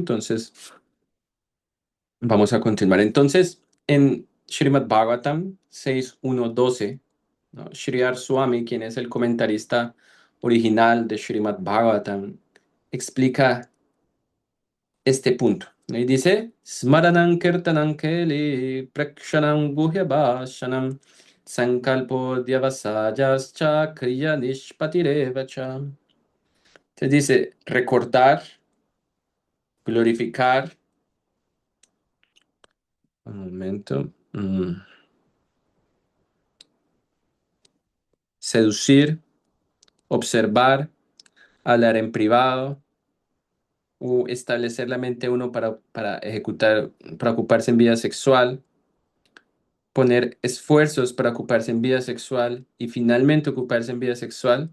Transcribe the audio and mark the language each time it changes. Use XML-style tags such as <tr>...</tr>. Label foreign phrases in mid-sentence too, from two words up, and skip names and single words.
<es>Entonces, vamos a continuar. Entonces, en Srimad Bhagavatam 6.1.12, ¿no? Shriyar Swami, quien es el comentarista original de Srimad Bhagavatam, explica este punto, ¿no? Y dice,</es> <sa>स्मरणं कीर्तनं केलिः प्रेक्षणं गुह्य भाषणं संकल्पो ऽध्यवसायश्च क्रिया निष्पत्तिरेवच.</sa> <es>Entonces dice, recordar, glorificar, un momento. seducir, observar, hablar en privado o establecer la mente de uno para ocuparse en vida sexual, poner esfuerzos para ocuparse en vida sexual y finalmente ocuparse en vida sexual.</es>